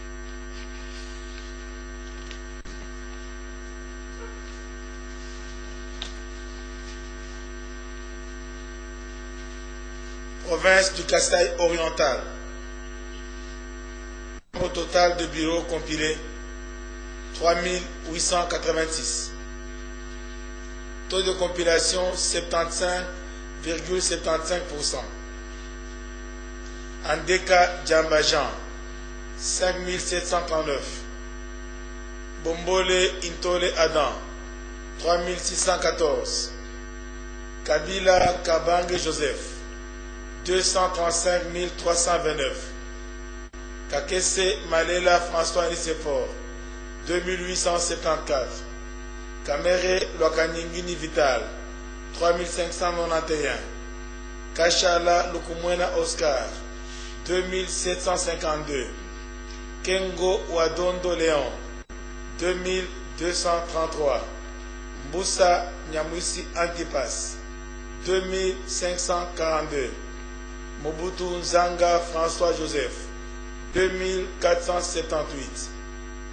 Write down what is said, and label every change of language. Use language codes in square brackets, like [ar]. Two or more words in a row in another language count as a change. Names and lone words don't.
[fr] Province du Kasaï oriental. Au total de bureaux compilés, 3886. Taux de compilation, 75,75%. Andeka Djambajan, 5739. Bombole Intole Adam, 3614. Kabila Kabange Joseph, 235 329. Kakese Malela François Nisefor, 2874. Kamere Lwakaningini Vital, 3591. Kachala Lukumwena Oscar, 2752. Kengo Wadondo Léon, 2233. Mboussa Nyamwisi Antipas, 2542. Mobutu Nzanga François Joseph, 2478.